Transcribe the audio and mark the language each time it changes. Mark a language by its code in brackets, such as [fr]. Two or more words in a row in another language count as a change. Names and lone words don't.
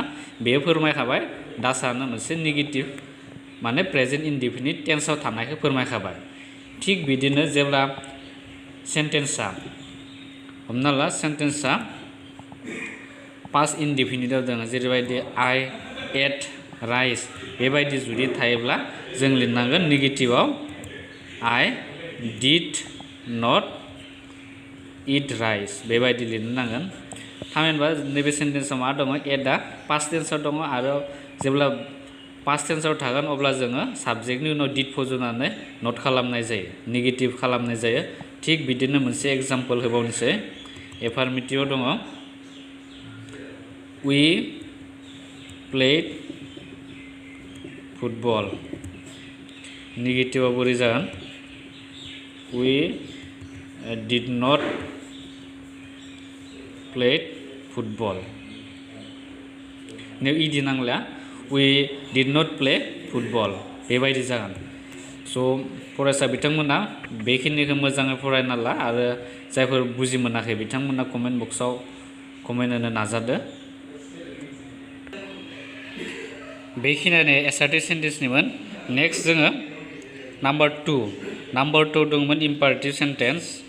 [brx] बेयो फोरमायखाबाय डासआनो मोनसे नेगेटिभ माने [en] present indefinite [brx] टेन्सआव थानायखौ फोरमायखाबाय। थिग बिदिनो जेब्ला सेन्टेन्सआ हमना ला सेन्टेन्सआ [en] past indefinite [brx] दङ जेरैबायदि [en] I ate rice [brx] बेबायदि जुदि थायोब्ला जों लिरनांगोन नेगेटिभआव [en] I did not eat rice [brx] बेबायदि लिरनो नांगोन थामहिनबा नैबे सेन्टेन्सआव मा दङ एटआ [en] past tense [brx] दङ आरो जेब्ला [en] past tense [brx] थागोन अब्ला जोङो साबजेक्टनि उनाव डिड फज'नानै नट खालामनाय जायो नेगेटिभ खालामनाय जायो थिग बिदिनो मोनसे एग्जाम्पल होबावनोसै एफार्मेटिभआव दङ [en] we played [brx] फुटबल नेगेटिभआव बोरै जागोन [en] we did not played football [brx] नों इदि नांला [en] we did not play football [brx] बेबायदि जागोन स' फरायसा बिथांमोना बेखिनिखौ मोजाङै फरायना ला आरो जायफोर बुजि मोनाखै बिथांमोना [en] comment box [brx] कमेन्ट होनो नाजादो बेखिनियानो [en] assertive sentence [brx] नेक्स्ट जोङो नाम्बार 2 दंमोन [en] imperative sentence